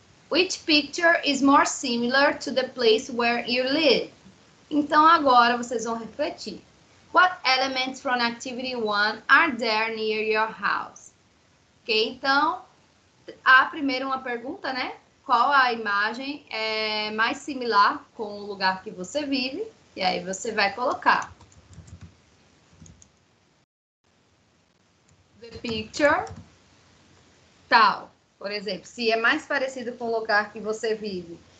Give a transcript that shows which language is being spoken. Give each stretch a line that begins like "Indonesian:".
English: Which picture is more similar to the place where you live?
Portuguese: Então, agora vocês vão refletir.
English: What elements from activity 1 are there near your house?
Portuguese: Ok, então, há primeiro uma pergunta, né? Qual a imagem é mais similar com o lugar que você vive? E aí você vai colocar.
English: The picture,
Portuguese: tal. Por exemplo, se é mais parecido com o lugar que você vive.